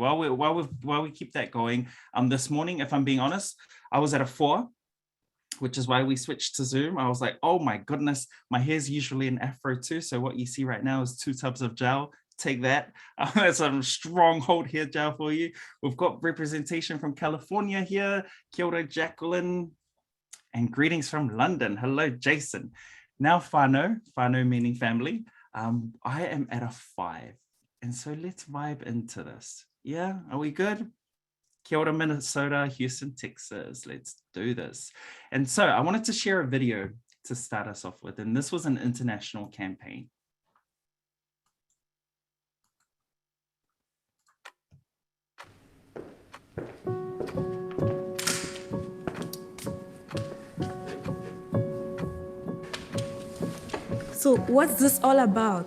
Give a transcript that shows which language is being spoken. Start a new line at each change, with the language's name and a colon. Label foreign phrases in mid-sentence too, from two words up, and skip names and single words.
English: While we keep that going, this morning, if I'm being honest, I was at a 4, which is why we switched to Zoom. I was like, oh my goodness, my hair's usually an afro too. So what you see right now is 2 tubs of gel. take that. That's a strong hold here, Jao, for you. We've got representation from California here.
Māori: Kia ora, Jacqueline.
English: And greetings from London. Hello, Jason. Now, whānau meaning family. I am at a 5. And so let's vibe into this. Yeah, are we good?
Māori: Kia ora, Minnesota, Houston, Texas.
English: Let's do this. And so I wanted to share a video to start us off with. And this was an international campaign. So what's this all about?